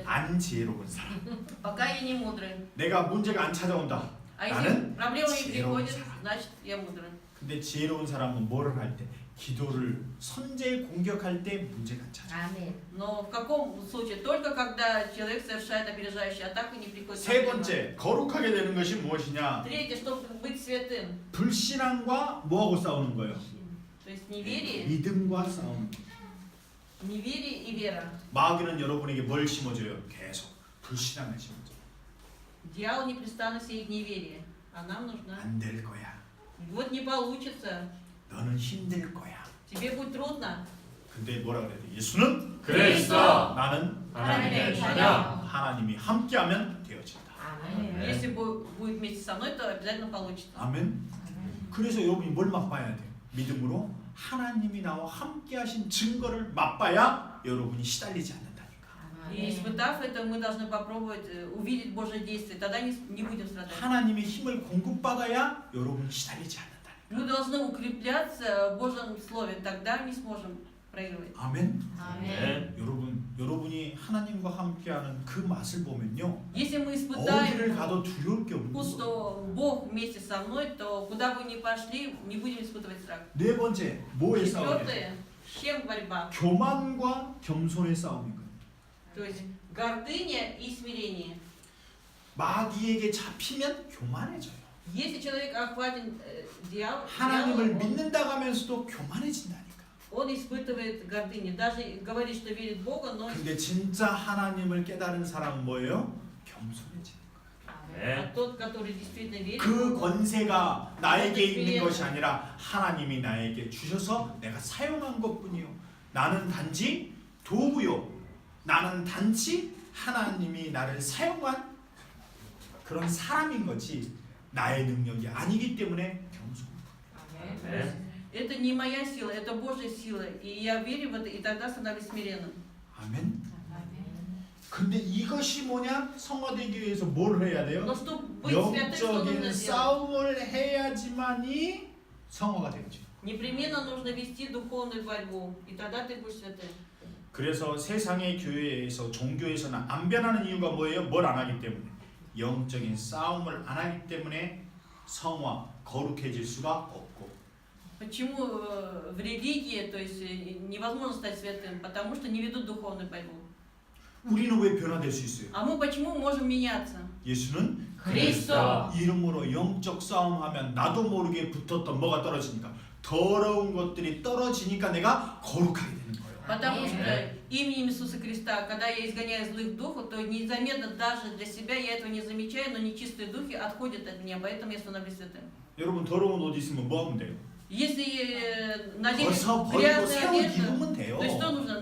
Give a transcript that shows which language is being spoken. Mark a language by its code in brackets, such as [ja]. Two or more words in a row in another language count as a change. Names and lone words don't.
[ko] 안 지혜로운 사람. [ru] Пока я не мудрый. [ko] 내가 문제가 안 찾아온다. [ru] А если [ko] 나는 [ru] проблема не [ko] 지혜로운 [ru] приходит, [ko] 사람. [ru] значит я мудрый. [ko] 근데 지혜로운 사람은 뭐를 할 때? 기도를 선제 공격할 때 문제가 찾아. 아멘. [ru] Но в каком случае? Только когда человек совершает опережающую атаку, не приходит [ko] 세 [ru] проблема. [ko] 번째, 거룩하게 되는 것이 무엇이냐? [ru] Третье, чтобы быть святым. [ko] 불신앙과 뭐하고 싸우는 거예요? [ru] То есть неверие, [ko] 믿음과 싸우는 거예요. [ru] неверие и вера. [ko] 마귀는 여러분에게 뭘 심어줘요? 계속 불신앙을 심어줘요. [ru] Дьявол непрестанно сеет неверие, а нам нужна. [ko] 안 될 거야. [ru] Вот не получится, [ko] 너는 힘들 거야. [ru] тебе будет трудно. [ko] 근데 뭐라 그래야 돼? 예수는 그리스도 나는 하나님의 자녀. 하나님이 함께하면 되어진다. 아멘. [ru] Если будет вместе со мной, то обязательно получится. [ko] 아멘. 그래서 여러분이 뭘 맛봐야 돼요? 믿음으로 하나님이 나와 함께하신 증거를 맛봐야 여러분이 시달리지 않는다니까. [ru] И испытав это, мы должны попробовать увидеть Божье действие, тогда не будем страдать. [ko] 하나님의 힘을 공급받아야 여러분이 시달리지 않는다니까. [ru] Мы должны укрепляться в Божьем Слове, тогда не сможем проигрывать. [ko] 아멘. 아멘. 여러분이 하나님과 함께하는 그 맛을 보면요, [ru] Если мы [ko] 어디를 [ru] испытаем [ko] 가도 두려울 게 없는 [ru] вкус, [ko] 거예요. [ru] что Бог вместе со мной, то куда бы ни пошли, не будем испытывать страх. [ko] 네 번째, 뭐의 싸움이에요? [ru] Четвертое, с чем борьба? [ko] 교만과 겸손의 싸움인 거예요. [ru] То есть гордыня и смирение. [ko] 마귀에게 잡히면 교만해져요. [ru] Если человек охватен [ko] 하나님을 [ru] дьяволом, [ko] 믿는다고 하면서도 교만해진다니까. [ru] он испытывает гордыню. Даже говорит, что верит в Бога, но [ko] 근데 진짜 하나님을 깨달은 사람은 뭐예요? 겸손해지는 [ru] а тот, который действительно верит в [ko] 그 [ru] Бога, [ko] 권세가 나에게 있는 것이 아니라 하나님이 나에게 주셔서 내가 사용한 것뿐이요. 나는 단지 도구요. 나는 단지 하나님이 나를 사용한 그런 사람인 거지 나의 능력이 아니기 때문에 겸손. [ru] это не моя сила, это Божья сила. И я верю в это, и тогда становлюсь смиренным. [ko] 아멘. 근데 이것이 뭐냐? 성화되기 위해서 뭘 해야 돼요? [ru] Но чтобы быть святым, что нужно [ko] 영적인 [ru] сделать? [ko] 싸움을 해야지만이 성화가 되죠. [ru] Непременно нужно вести духовную борьбу, и тогда ты будешь святым. [ko] 그래서 세상의 교회에서 종교에서는 안 변하는 이유가 뭐예요? 뭘 안 하기 때문에 영적인 싸움을 안 하기 때문에 성화 거룩해질 수가 없고. [ru] Почему в религии, то есть невозможно стать святым? Потому что не ведут духовную борьбу. [ko] 우리는 왜 변화될 수 있어요? [ru] А мы почему можем меняться? [ko] 예수는 그리스도. 이름으로 영적 싸움하면 나도 모르게 붙었던 뭐가 떨어지니까 더러운 것들이 떨어지니까 내가 거룩하게 되는 거예요. [ru] Потому что именем Иисуса Христа, когда я изгоняю злых духов, то незаметно даже для себя я этого не замечаю, но нечистые духи отходят от меня, поэтому я становлюсь святым. [ko] 여러분 더러운 옷 있으면 뭐 하면 돼요? [ru] Если надеть [ko] 벗어 버리고 [ru] грязную [ko] 새 옷 [ru] одежду, [ko] 입으면 돼요. [ru] то есть что нужно?